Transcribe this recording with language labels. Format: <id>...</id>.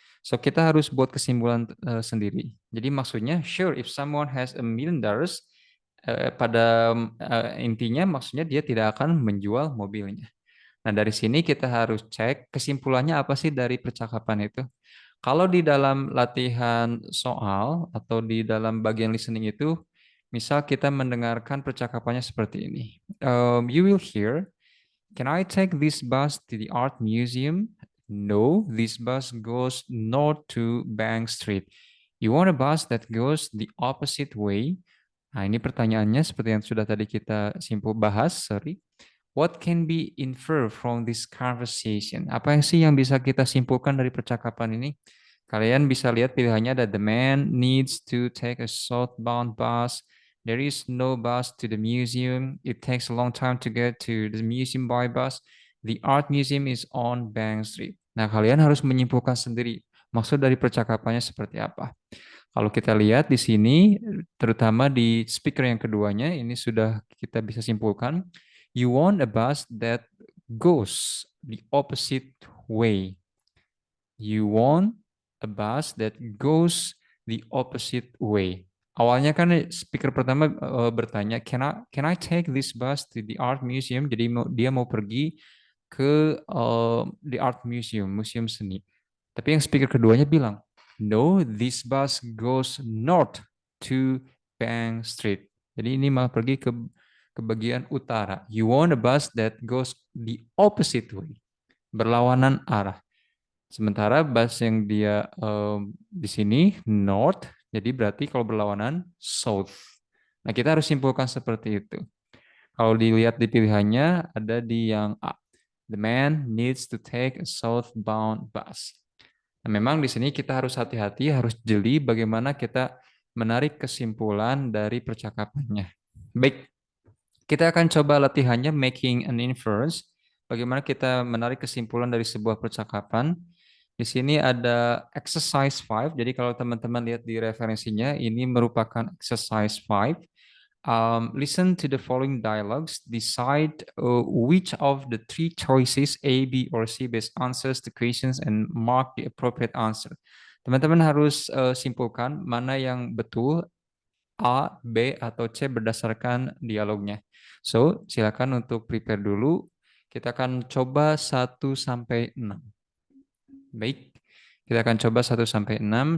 <id>So, kita harus buat kesimpulan sendiri. Jadi maksudnya,</id> <en>sure, if someone has $1 million,</en> <id>pada intinya maksudnya dia tidak akan menjual mobilnya. Nah, dari sini kita harus cek kesimpulannya apa sih dari percakapan itu. Kalau di dalam latihan soal atau di dalam bagian listening itu, misal kita mendengarkan percakapannya seperti ini.</id> <en>You will hear, "Can I take this bus to the art museum?" "No, this bus goes north to Bank Street." "You want a bus that goes the opposite way?"</en> <id>Nah, ini pertanyaannya seperti yang sudah tadi kita simpul bahas, sorry.</id> <en>What can be inferred from this conversation?</en> <id>Apa yang sih yang bisa kita simpulkan dari percakapan ini? Kalian bisa lihat pilihannya ada</id> <en>the man needs to take a southbound bus. There is no bus to the museum. It takes a long time to get to the museum by bus. The art museum is on Bank Street.</en> <id>Nah, kalian harus menyimpulkan sendiri maksud dari percakapannya seperti apa. Kalau kita lihat di sini, terutama di speaker yang keduanya, ini sudah kita bisa simpulkan.</id> <en>You want a bus that goes the opposite way. You want a bus that goes the opposite way.</en> <id>Awalnya kan speaker pertama bertanya,</id> <en>can I take this bus to the art museum?</en> <id>Jadi dia mau pergi ke</id> <en>the art museum,</en> <id>museum seni. Tapi yang speaker keduanya bilang,</id> <en>no, this bus goes north to Bank Street.</en> <id>Jadi ini malah pergi ke bagian utara.</id> <en>You want a bus that goes the opposite way,</en> <id>berlawanan arah. Sementara bus yang dia di sini north, jadi berarti kalau berlawanan south. Nah, kita harus simpulkan seperti itu. Kalau dilihat di pilihannya ada di yang A.</id> <en>The man needs to take a southbound bus.</en> <id>Nah, memang di sini kita harus hati-hati, harus jeli bagaimana kita menarik kesimpulan dari percakapannya. Baik, kita akan coba latihannya</id> <en>making an inference.</en> <id>Bagaimana kita menarik kesimpulan dari sebuah percakapan. Di sini ada exercise 5. Jadi kalau teman-teman lihat di referensinya, ini merupakan exercise 5.</id> <en>Listen to the following dialogues. Decide which of the three choices A, B, or C best answers the questions and mark the appropriate answer.</en> <id>Teman-teman harus simpulkan mana yang betul A, B, atau C berdasarkan dialognya. So, silakan untuk prepare dulu. Kita akan coba 1 sampai 6. Baik, kita akan coba 1 sampai 6.</id>